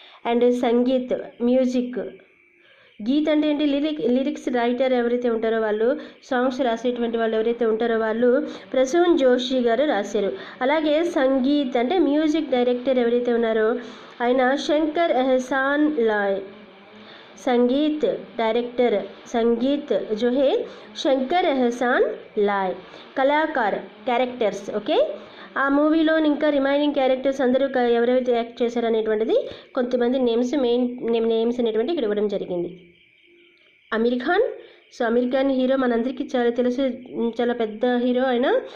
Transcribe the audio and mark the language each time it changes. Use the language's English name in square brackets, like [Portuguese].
[Telugu] And sangeet, music. Geet అంటే ఏంటి? Lyrics writer ఎవరైతే ఉంటారో వాళ్ళు, సాంగ్స్ రాసేటువంటి వాళ్ళు ఎవరైతే ఉంటారో వాళ్ళు ప్రసూన్ జోషి గారు రాశారు. అలాగే సంగీత్ అంటే మ్యూజిక్ డైరెక్టర్ ఎవరైతే ఉన్నారో ఆయన శంకర్ ఎహసాన్ లాయ్. [Hindi] संगीत डायरेक्टर जो है शंकर एहसान लाय. [Telugu] कलाकार క్యారెక్టర్స్. ఓకే, ఆ మూవీలో ఇంకా రిమైనింగ్ క్యారెక్టర్స్ అందరూ ఎవరైతే యాక్ట్ చేశారు అనేటువంటిది కొంతమంది మెయిన్ నేమ్స్ అనేటువంటి ఇక్కడ ఇవ్వడం జరిగింది. అమీర్ ఖాన్. సో అమీర్ ఖాన్ హీరో మనందరికీ చాలా తెలుసు, చాలా పెద్ద హీరో ఆయన.